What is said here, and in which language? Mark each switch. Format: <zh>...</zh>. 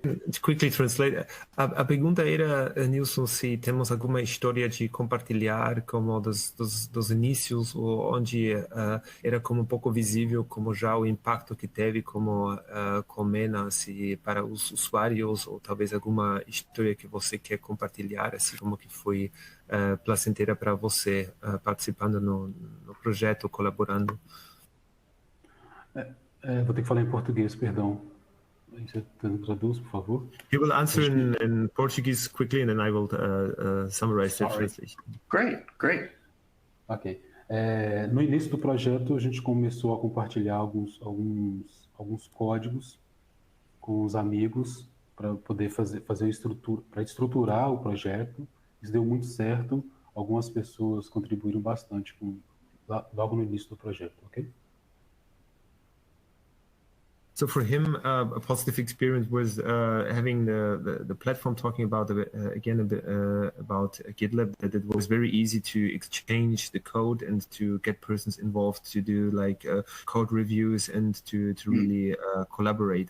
<en>To quickly translate,</en> <pt>a pergunta era, Nilson, se temos alguma história de compartilhar como dos inícios, onde era como um pouco visível como já o impacto que teve como Colmena, se para os usuários, ou talvez alguma história que você quer compartilhar, assim como que foi placenteira para você participando no projeto, colaborando. Vou ter que falar em português, perdão. Você traduz, por favor?</pt> <en>He will answer in Portuguese quickly, and then I will summarize the translation. Great. Ok.</en> <pt>No início do projeto, a gente começou a compartilhar alguns códigos com os amigos para poder fazer a estrutura, para estruturar o projeto. Isso deu muito certo. Algumas pessoas contribuíram bastante logo no início do projeto, ok?</pt> <en>So for him, a positive experience was having the platform, talking about again a bit about GitLab, that it was very easy to exchange the code and to get persons involved to do like code reviews and to really collaborate.</en>